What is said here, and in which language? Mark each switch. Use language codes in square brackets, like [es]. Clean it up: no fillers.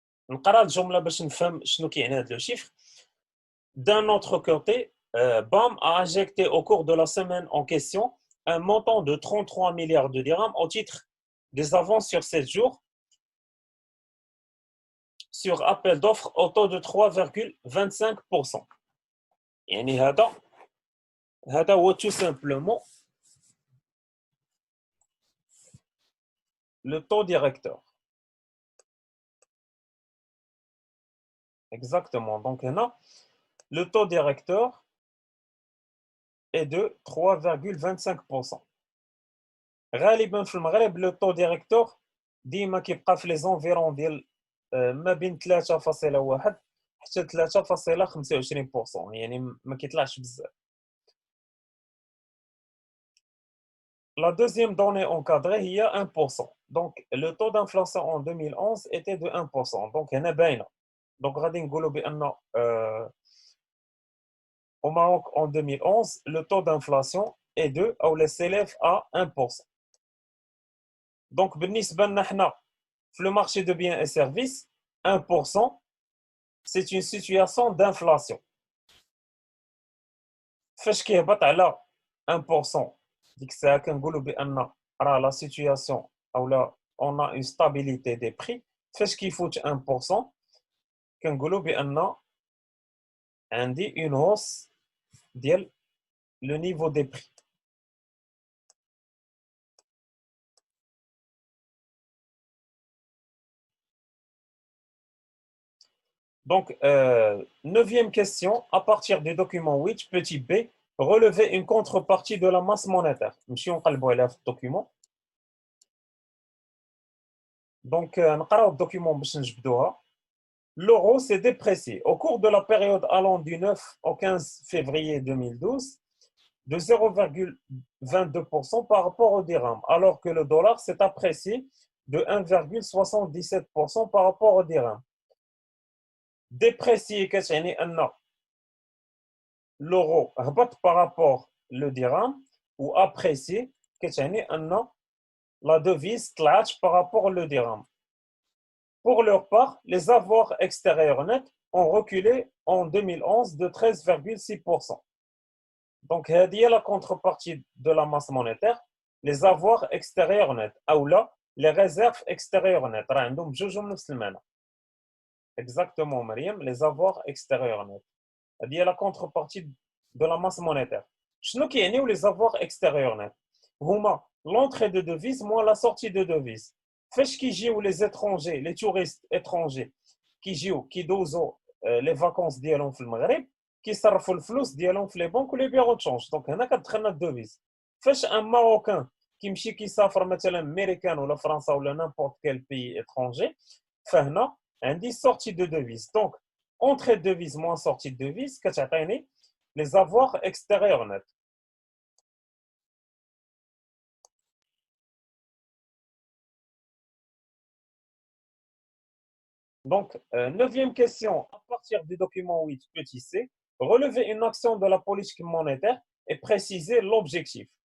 [ar] نقرا الجمله باش نفهم شنو كيعني هذا لو شيفر. [fr] D'un autre côté, BAM a injecté au cours de la semaine en question un montant de 33 milliards de dirhams au titre des avances sur 7 jours sur appel d'offres au taux de 3,25%. [ar] يعني هذا هو [fr] tout simplement le taux directeur. Exactement. Donc هنا le taux directeur est de 3,25%. [ar] غالبا في المغرب [fr] le taux directeur [ar] ديما كيبقى في [fr] les environs [ar] ديال ما بين 3.1 حتى 3.25%، يعني ما كيطلعش بزاف. [fr] La deuxième donnée encadrée هي 1%. Donc le taux d'inflation en 2011 était de 1%. [ar] Donc هنا باينه. [fr] Donc [ar] غادي نقولوا بان [fr] au Maroc en 2011 le taux d'inflation est de ou s'élève à 1%. Donc [ar] بالنسبه لنا حنا في [fr] le marché de biens et services 1% c'est une situation d'inflation. [ar] فاش كيهبط على 1% ديك الساعه كنقولوا بان راه لا سيتوياسيون او لا [fr] on a une stabilité des prix. [ar] فاش كيفوت 1% كنقولوا بان عندي [fr] une hausse [ar] ديال [fr] le niveau des prix. Donc, neuvième question, à partir du document 8, petit b, relever une contrepartie de la masse monétaire. [ar] نمشيو نقلبوا عليها في الدوكيومون. Donc, نقراو الدوكيومون باش نجبدوها. [fr] L'euro s'est déprécié au cours de la période allant du 9 au 15 février 2012 de 0,22% par rapport au dirham, alors que le dollar s'est apprécié de 1,77% par rapport au dirham. Déprécié [ar] كتعني أن [fr] l'euro هبط par rapport au dirham, ou apprécié كتعني أن la devise طلعت par rapport au dirham. Pour leur part, les avoirs extérieurs nets ont reculé en 2011 de 13,6%. Donc, [ar] هذه هي [fr] la contrepartie de la masse monétaire, les avoirs extérieurs nets, ou là, les réserves extérieures nettes. [ar] راه عندهم بجوج من نفس المعنى. [fr] Exactement, Mariam, les avoirs extérieurs nets. [ar] هذه هي [fr] la contrepartie de la masse monétaire. [ar] شنو كيعنيو [fr] les avoirs extérieurs nets؟ هما l'entrée de devises moins la sortie de devises. [ar] فاش كيجيو [fr] les étrangers, les touristes étrangers [ar] كيجيو كيدوزو [fr] les vacances [ar] ديالهم في المغرب كيصرفوا الفلوس ديالهم في لي بنك ولي بيرو تشونج. دونك هنا كتدخلنا الدوفيز. فاش ان ماروكان كيمشي كيسافر مثلا امريكان ولا فرنسا ولا نيمبورت كيل بي اترونجي، فهنا عندي [fr] sortie de devise. Donc entrée de devise moins sortie de devise كتعطيني les avoirs extérieurs nets. Donc, neuvième question, à partir du document 8, petit c, relever une action de la politique monétaire et préciser l'objectif.